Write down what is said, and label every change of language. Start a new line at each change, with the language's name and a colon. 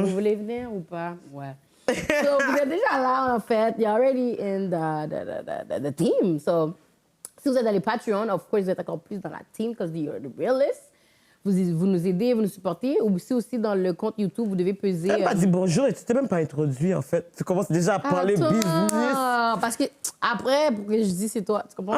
French: Vous voulez venir ou pas? Ouais. So, vous êtes déjà là, en fait.
English: You're already in the team.
French: So, si vous êtes dans les Patreon,
English: of course,
French: vous êtes encore plus dans la team
English: because you're the realist.
French: Vous nous aidez, vous nous supportez. Ou aussi dans le compte YouTube, vous devez peser... Tu pas dit bonjour et tu t'es même pas introduit, en fait. Tu commences déjà à parler business. Parce que après, pour que je dise c'est toi, tu comprends?